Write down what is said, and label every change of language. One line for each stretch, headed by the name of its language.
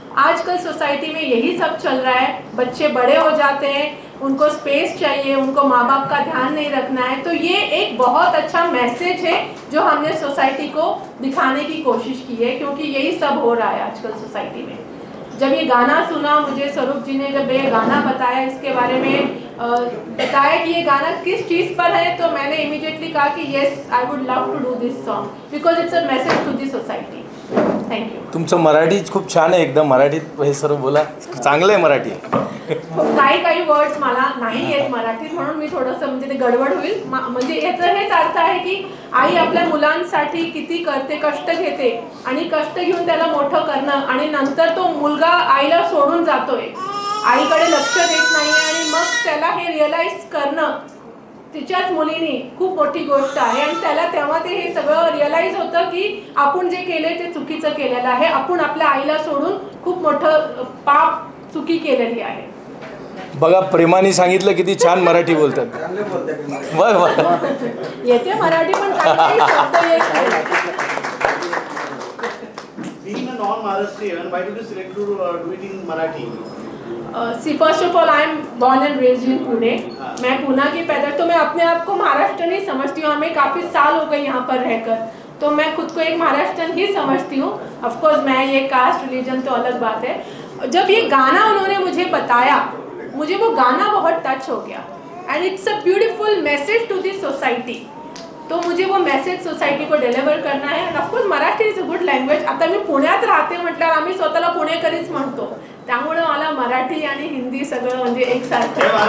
Hindi: आजकल सोसाइटी में यही सब चल रहा है, बच्चे बड़े हो जाते हैं, उनको स्पेस चाहिए, उनको माँ बाप का ध्यान नहीं रखना है। तो ये एक बहुत अच्छा मैसेज है जो हमने सोसाइटी को दिखाने की कोशिश की है, क्योंकि यही सब हो रहा है आजकल सोसाइटी में। जब ये गाना सुना, मुझे स्वरूप जी ने जब ये गाना बताया, इसके बारे में बताया कि ये गाना किस चीज़ पर है, तो मैंने इमीडिएटली कहा कि
English: Yes I would love to do this song because it's a message to the society. Thank you.
Marathi: तुमचं मराठी खूप छान आहे, एकदम मराठीत हे सर्व बोला, चांगलं आहे मराठी. काही वर्ड्स मला नाही येत मराठीत, म्हणून मी थोडंसं म्हणजे ते गडबड होईल. म्हणजे याचा हेच अर्थ आहे की आई आपल्या मुलांसाठी किती करते, कष्ट घेते आणि कष्ट घेऊन त्याला मोठं करणं, आणि नंतर तो मुलगा आईला सोडून जातोय, आईकडे लक्ष देत नाही, आणि मग त्याला हे रिअलाइज करणं तिच्याच मुलीने खूप मोठी गोष्ट आहे. आणि त्याला तेव्हा ते हे सगळं रिअलाइज होतं की आपण जे केले ते चुकीचं केलेलं आहे, आपण आपल्या आईला सोडून खूप मोठं पाप चुकी केलेली आहे. बघा, प्रेमाने सांगितलं किती छान मराठी बोलतात. बर बर, येते मराठी पण काही शब्द येत नाही.
English: Being a non-Maharashtrian, why did you select to do it in Marathi? See first of all I am born and raised in Pune.
Hindi: मैं पूना की पैदा, तो मैं अपने आप को महाराष्ट्र नहीं समझती हूँ. हमें काफ़ी साल हो गए यहाँ पर रहकर, तो मैं खुद को एक महाराष्ट्रन ही समझती हूँ. ऑफकोर्स मैं ये कास्ट रिलीजन तो अलग बात है. जब ये गाना उन्होंने मुझे बताया, मुझे वो गाना बहुत टच हो गया,
English: And it's a beautiful message to this society.
Marathi: तो मुझे वो मेसेज सोसायटी को डिलिव्हर करना आहे.
English: And of course Marathi is a good language.
Marathi: आता मी पुण्यात राहते म्हटल्यावर आम्ही स्वतःला पुणेकरीच म्हणतो, त्यामुळे मला मराठी आणि हिंदी सगळं म्हणजे एकसारखं.